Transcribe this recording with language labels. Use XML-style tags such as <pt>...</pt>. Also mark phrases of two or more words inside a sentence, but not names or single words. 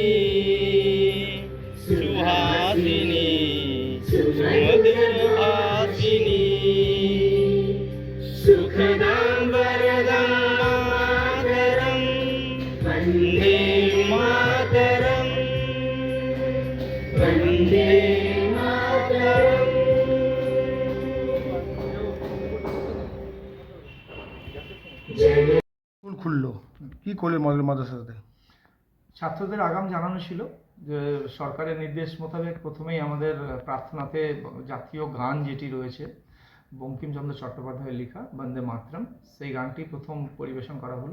<sa>सुहासिनी सुमधुरभाषिनी सुखदां वरदां मातरं वन्दे मातरं वन्दे</sa> <bn>স্কুল খুললো, কি করলে মডেল মাদ্রাসাতে? ছাত্রদের আগাম জানানো ছিল যে সরকারের নির্দেশ মোতাবেক প্রথমেই আমাদের প্রার্থনাতে জাতীয় গান যেটি রয়েছে বঙ্কিমচন্দ্র চট্টোপাধ্যায়ের লেখা বন্দে মাতরম, সেই গানটি প্রথম পরিবেশন করা হলো।</bn>